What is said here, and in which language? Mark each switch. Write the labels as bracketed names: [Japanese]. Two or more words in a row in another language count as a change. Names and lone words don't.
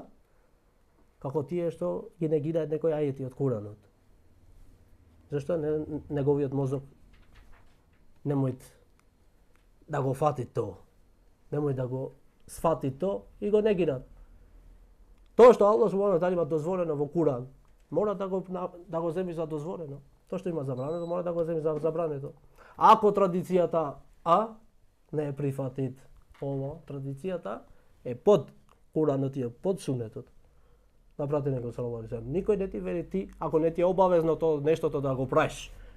[Macedonian] Како тие што ги негираат некои ајети од Куранот. Зашто неговиот мозок немојт да го фати то. Немој да го сфати то и го негираат. Тоа што [Arabic] الله سبحانه و [Macedonian] има дозволено во Куран, мора да го земи за дозволено. Тоа што има забрането, мора да го земи за забрането. Ако традицијата не е прифатит ово, традицијата е под Куранот и под Сунетот. На пратеникот [Arabic] صلى الله عليه وسلم. [Macedonian] Никој не ти вели ти, ако не ти е обавезно тоа нештото да го правиш.